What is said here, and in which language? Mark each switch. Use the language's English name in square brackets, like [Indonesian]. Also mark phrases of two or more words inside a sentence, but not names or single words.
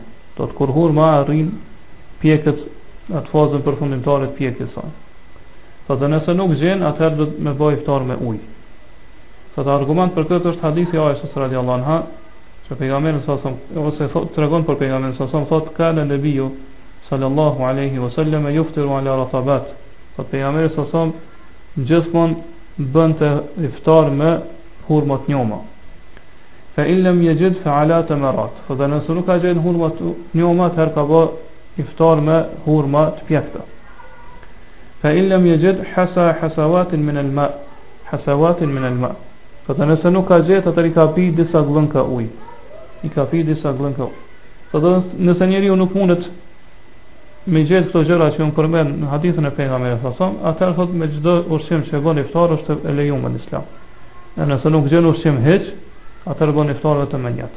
[Albanian] Thotë kur hurma arrin pjekët atë fazën përfundimtare të pjekjes saj. Thotë nëse nuk gjen, atëherë do me bë iftar me ujë. Thotë argument për këtë është hadithi Aishës [Arabic] رضي الله عنها, [Albanian] që pejgamberi ose tregon për pejgamberin thotë [Arabic] كان النبي صلى الله عليه وسلم يفطر على رطبات. [Albanian] Thotë pejgamberi gjithmonë bënte iftar me hurma të njoma. [Arabic] فإن لم يجد فعلى تمرات. [Albanian] Thotë nëse nuk ka gjetur hurma të njoma, atëherë ka bë iftar me hurma të pjekta. [Arabic] فإن لم يجد حسوات من الماء. حسوات من الماء. [Albanian] Thotë nëse nuk ka gjetur, atëherë ka pi disa glënka ujë. I ka pi disa glënka ujë. Thotë nëse njeriu nuk mundet me gjetë këto gjëra që unë përmend në hadithën e pejgamberit [Arabic] صلى الله عليه وسلم, [Albanian] atëherë thotë me çdo ushqim që bën iftar është e lejuar në Islam. Nëse nuk gjen ushqim hiç, atëherë bën iftar vetëm me njët.